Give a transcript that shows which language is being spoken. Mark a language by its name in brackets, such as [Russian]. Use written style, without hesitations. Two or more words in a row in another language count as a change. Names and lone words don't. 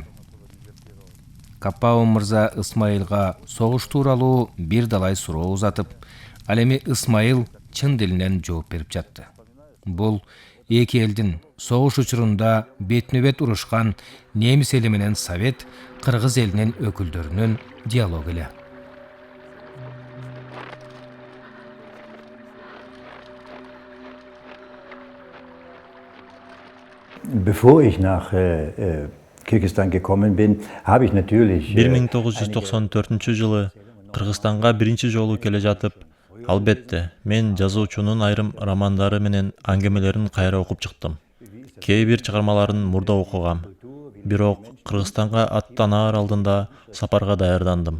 [Kyrgyz] Каппаун мырза Ысмайылга согуш тууралуу бир далай суроо узатып, ал эми Ысмайыл чын дилинен жооп берип жатты. Бул эки элдин согуш учурунда бетме-бет урушкан немис эли менен совет, кыргыз элинин өкүлдөрүнүн диалогу эле. [German] Bevor ich nach Kirgisistan gekommen bin, habe ich natürlich [Kyrgyz] 1994-жылы Кыргызстанга биринчи жолу келе жатып, албетте, мен жазуучунун айрым романдары менен аңгемелерин кайра окуп чыктым. Кээ бир чыгармаларын мурда окугам. Бирок Кыргызстанга аттанаар алдында сапарга даярдандым.